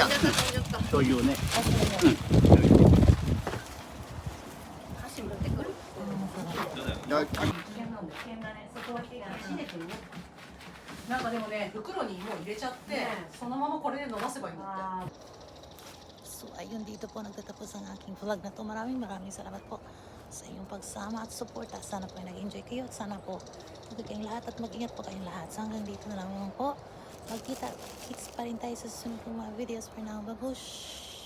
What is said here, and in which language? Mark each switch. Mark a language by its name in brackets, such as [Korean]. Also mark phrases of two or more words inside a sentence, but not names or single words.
[Japanese] 醤油をね箸持ってくる。いや危険だね。そこは火が死ねてるね。なんかでもね、袋にもう入れちゃって、そのままこれで伸ばせばいいんだって。 [Filipino] So ayun, dito po nagtatapos ang aking vlog na to. Maraming salamat po sa inyong pagsama at suporta. Sana po ay nag-enjoy kayo at sana po magiging lahat at mag-ingat po kayong lahat. So hanggang dito na lang naman po. Magkita-kits pa rin tayo sa susunod kong mga videos. [English] For now, babush!